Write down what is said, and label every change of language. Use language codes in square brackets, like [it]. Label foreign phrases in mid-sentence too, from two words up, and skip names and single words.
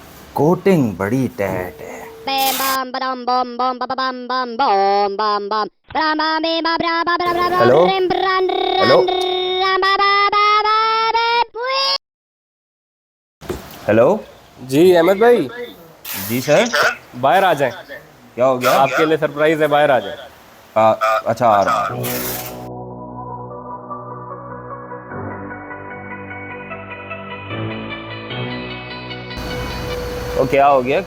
[hi] कोटिंग बड़ी टैट है। Bam bam badam bom bom ba ba bam bam bom bam bam bra ba be ba bra ba bra bra bra हेलो rim bran हेलो ran ran ba ba ba ba ba pui। हेलो। जी अहमद भाई, जी सर। बाहर आ जाएं। क्या हो गया? आपके लिए सरप्राइज है, बाहर आ जाएं। अच्छा आ रहा हूँ। तो क्या हो गया?